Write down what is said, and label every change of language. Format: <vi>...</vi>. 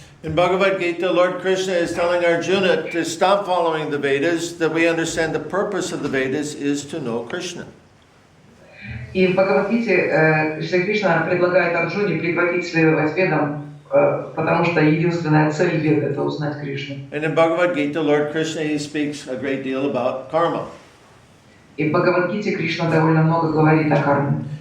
<en>In Bhagavad Gita, Lord Krishna is telling Arjuna to stop following the Vedas, that we understand the purpose of the Vedas is to know Krishna.</en> <ru>И в Бхагавад-гите Шри Кришна предлагает Арджуне прекратить следовать ведам, потому что единственная цель вед — это узнать Кришну.</ru> <en>And in Bhagavad Gita, Lord Krishna, he speaks a great deal about karma.</en> <ru>И в Бхагавад-гите Кришна довольно много говорит о карме.</ru>